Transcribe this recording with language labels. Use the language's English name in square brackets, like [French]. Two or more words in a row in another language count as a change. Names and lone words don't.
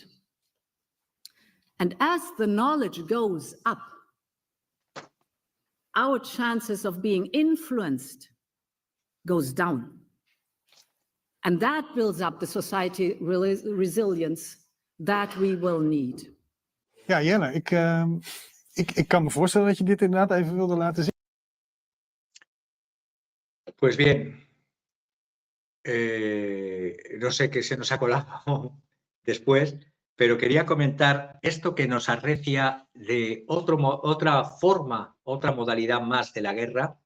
[English] And as the knowledge goes up, our chances of being influenced goes down. And that builds up the society resilience that we will need. [Dutch] Ja, Jelle, ik kan me voorstellen dat je dit inderdaad even wilde laten zien. [Spanish] Pues bien, no sé qué se nos ha colado después, pero quería comentar esto que nos arrecia de otra forma, otra modalidad más de la guerra.